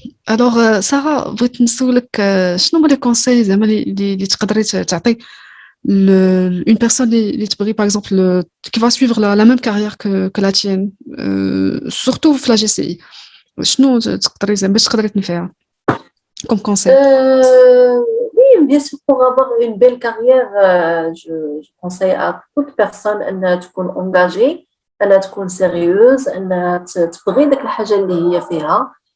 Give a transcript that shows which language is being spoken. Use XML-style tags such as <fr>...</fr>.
<fr>Alors, Sarah,</fr> <ar>بغيت نسولك شنو هما لي كونساي زعما اللي تقدري تعطي</ar> <fr>une personne</fr> <ar>اللي تبغي</ar> <fr>par exemple qui va suivre la même carrière que la tienne, surtout في la GCI.</fr> <ar>شنو تقدري زعما باش تقدري تنفعها</ar> <fr>comme conseil? Oui, bien sûr, pour avoir une belle carrière, je conseille à toute personne</fr> <ar>أن تكون</ar> <fr>engagée,</fr> <ar>أن تكون</ar> <fr>sérieuse,</fr> <ar>أن تبغي داك الحاجة اللي هي فيها.</ar>